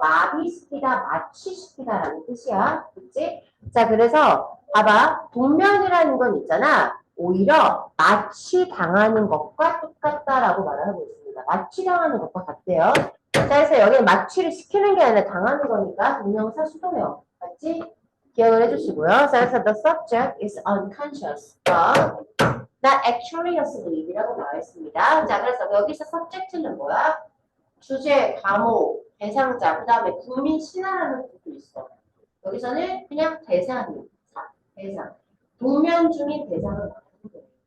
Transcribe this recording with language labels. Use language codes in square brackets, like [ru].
[ko] 마비시키다, 마취시키다라는 뜻이야. 그치? 자, 그래서 봐봐. 동면이라는 건 있잖아. 오히려 마취당하는 것과 똑같다라고 말을 하고 있습니다. 마취당하는 것과 같대요. 자, 그래서 여기 마취를 시키는 게 아니라 당하는 거니까 동명사 수동형. 맞지? 기억을 해주시고요. [en] 자, 그래서 the subject is unconscious. not actually asleep [ko] 이라고 나와 있습니다. 자, 그래서 여기서 subject는 뭐야? 주제, 과목, 대상자, 그 다음에 국민 신화라는 뜻도 있어. 여기서는 그냥 대상. 동면 중인 대상을 말하는 거예요.